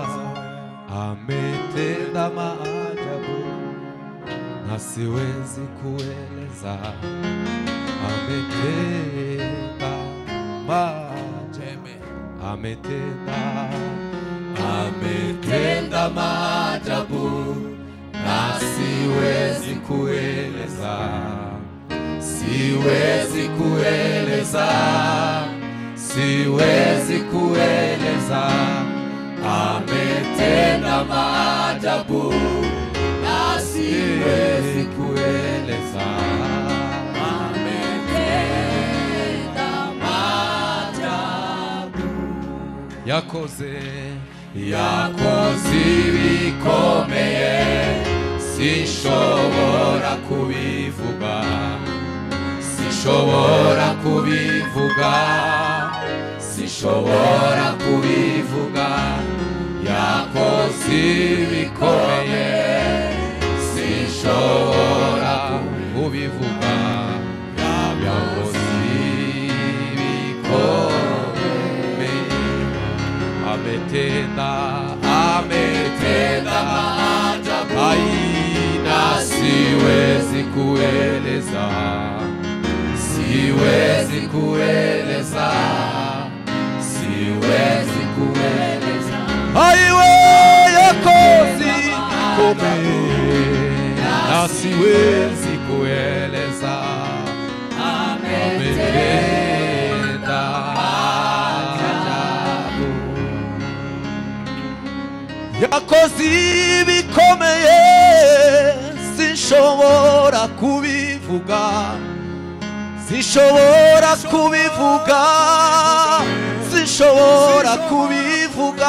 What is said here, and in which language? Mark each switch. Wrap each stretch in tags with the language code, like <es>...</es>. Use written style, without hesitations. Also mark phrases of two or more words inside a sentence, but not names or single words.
<sw>Ametenda maajabu na siwezi kueleza, ametenda maajabu, ametenda maajabu na siwezi kueleza, siwezi kueleza, siwezi kueleza. Ametenda maajabu na siwezi kueleza, ametenda maajabu.</sw> <rw>Yakoze ibikomeye sinshobora kubivuga, sinshobora kubivuga, sinshobora kubivuga. Yakoze ibikomeye sinshobora kubivuga, yakoze ibikomeye.</rw> <sw>Ametenda maajabu na siwezi kueleza, siwezi kueleza, siwezi kueleza. Aiwe</sw> <rw>yakoze ibikomeye</rw> <sw>na siwezi kueleza, ametenda maajabu.</sw> <rw>Yakoze ibikomeye sinshobora kubivuga, sinshobora kubivuga, sinshobora kubivuga.</rw>